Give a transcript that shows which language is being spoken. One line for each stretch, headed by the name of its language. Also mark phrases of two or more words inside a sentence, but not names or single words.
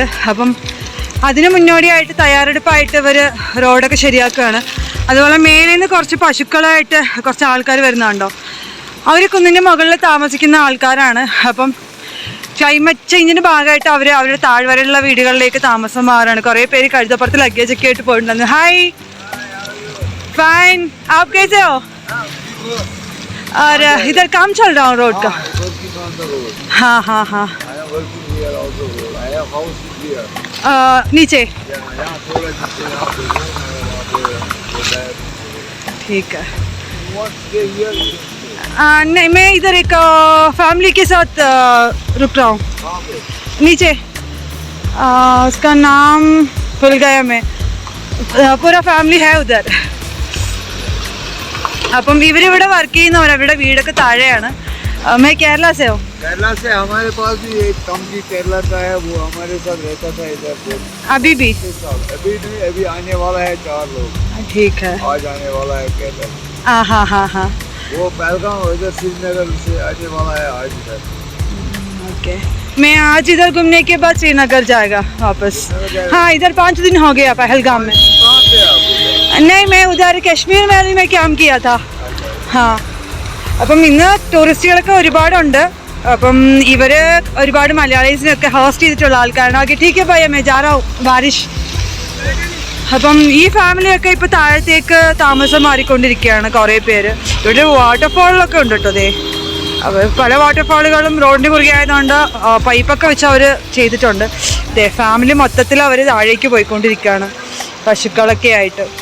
Malayalam: അപ്പം അതിന് മുന്നോടിയായിട്ട് തയ്യാറെടുപ്പായിട്ട് ഇവർ റോഡൊക്കെ ശരിയാക്കുകയാണ്. അതുപോലെ മേലിൽ നിന്ന് കുറച്ച് പശുക്കളായിട്ട് കുറച്ച് ആൾക്കാർ വരുന്നുണ്ടോ. അവർ കുന്നിൻ്റെ മുകളിൽ താമസിക്കുന്ന ആൾക്കാരാണ്. അപ്പം
English: climate change
Malayalam: ഭാഗമായിട്ട് അവർ അവരുടെ താഴ്വരയുള്ള വീടുകളിലേക്ക് താമസം മാറാണ്. കുറേ പേര് കഴുതപ്പുറത്ത് ലഗേജൊക്കെ ആയിട്ട് പോയിട്ടുണ്ടായിരുന്നു. ഹായ്,
Hindi: फाइन, आप कैसे हो? और इधर काम चल रहा हूँ रोड का. हाँ हाँ हाँ, नीचे. ठीक है. नहीं, मैं इधर एक फैमिली के साथ रुक रहा हूँ नीचे. उसका नाम भूल गया मैं. पूरा फैमिली है उधर.
Malayalam: അപ്പം ഇവരിവിടെ വർക്ക് ചെയ്യുന്നവർ. അവരുടെ വീടൊക്കെ താഴെയാണ്.
Hindi: मैं केरला से हूँ. केरला से हमारे पास भी एक कंपनी केरला का है, वो हमारे साथ रहता था इधर. अभी भी? अभी नहीं, अभी आने वाला है 4 लोग. ठीक है. आज आने वाला है केरला. हाँ हाँ हाँ हाँ. वो पहलगाम इधर श्रीनगर से आने वाला है आज इधर. ओके, मैं आज इधर घूमने के बाद श्रीनगर जाएगा वापस. हाँ, इधर 5 दिन हो गया पहलगाम में. कहाँ पे आप? नहीं, मैं उधर कश्मीर वैली में काम किया था. हाँ,
Malayalam: അപ്പം ഇന്ന് ടൂറിസ്റ്റുകളൊക്കെ ഒരുപാടുണ്ട്. അപ്പം ഇവർ ഒരുപാട് മലയാളീസിനൊക്കെ ഹോസ്റ്റ് ചെയ്തിട്ടുള്ള ആൾക്കാരാണ്. ഓക്കെ,
Hindi: ठीक है भैया, मैं जा रहा हूँ, बारिश.
Malayalam: അപ്പം ഈ ഫാമിലിയൊക്കെ ഇപ്പോൾ താഴത്തേക്ക് താമസം മാറിക്കൊണ്ടിരിക്കുകയാണ് കുറേ പേര്. ഇവിടെ വാട്ടർഫാളിലൊക്കെ ഉണ്ട് കേട്ടോ. അതെ, അവർ പല വാട്ടർഫാളുകളും റോഡിന് കുറുകെ ആയതുകൊണ്ട് പൈപ്പൊക്കെ വെച്ച് അവർ ചെയ്തിട്ടുണ്ട്. അതെ, ഫാമിലി മൊത്തത്തിൽ അവർ താഴേക്ക് പോയിക്കൊണ്ടിരിക്കുകയാണ് പശുക്കളൊക്കെ ആയിട്ട്.